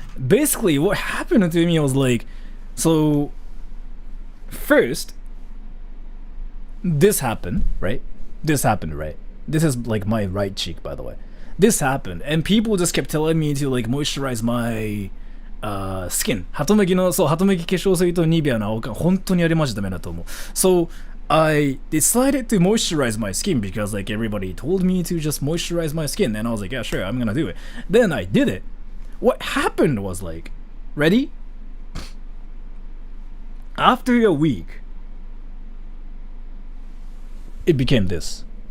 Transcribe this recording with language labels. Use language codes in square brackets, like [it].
[en] Basically what happened to me was like, so first this happened, right? This is like my right cheek, by the way. This happened, and people just kept telling me to like moisturize my skin. [ja] ハトムギの、そう、ハトムギ化粧水とニベアの青缶、本当にあれマジダメだと思う。 [en] So, I decided to moisturize my skin because like everybody told me to just moisturize my skin, and I was like, yeah, sure, I'm gonna do it. Then I did it. What happened was like, ready? After a week, it became this.